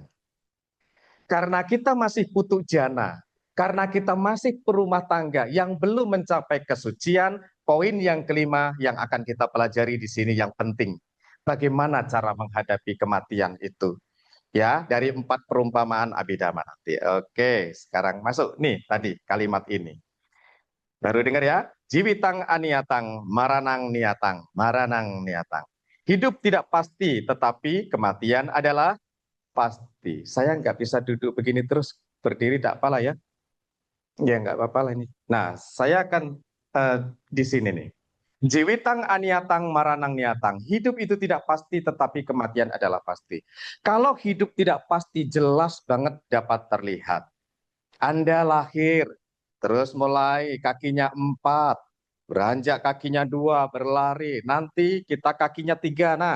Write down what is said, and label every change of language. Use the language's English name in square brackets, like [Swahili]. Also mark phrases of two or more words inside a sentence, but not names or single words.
[Indonesian] Karena kita masih putu jana, karena kita masih perumah tangga yang belum mencapai kesucian, poin yang kelima yang akan kita pelajari di sini yang penting. Bagaimana cara menghadapi kematian itu? Ya, dari 4 perumpamaan Abhidhamma nanti. Oke, sekarang masuk nih tadi kalimat ini. Baru dengar ya? [Pali] Jiwitang aniatang, maranang niatang. [Indonesian] Hidup tidak pasti, tetapi kematian adalah pasti. Saya nggak bisa duduk begini terus, berdiri tak apalah ya. Ya nggak apa-apa lah ini. Nah, saya akan di sini nih. [Pali] Jiwitang aniatang maranang niatang. [Indonesian] Hidup itu tidak pasti, tetapi kematian adalah pasti. Kalau hidup tidak pasti, jelas banget dapat terlihat. Anda lahir, terus mulai kakinya 4, beranjak kakinya 2, berlari. Nanti kita kakinya 3, nah.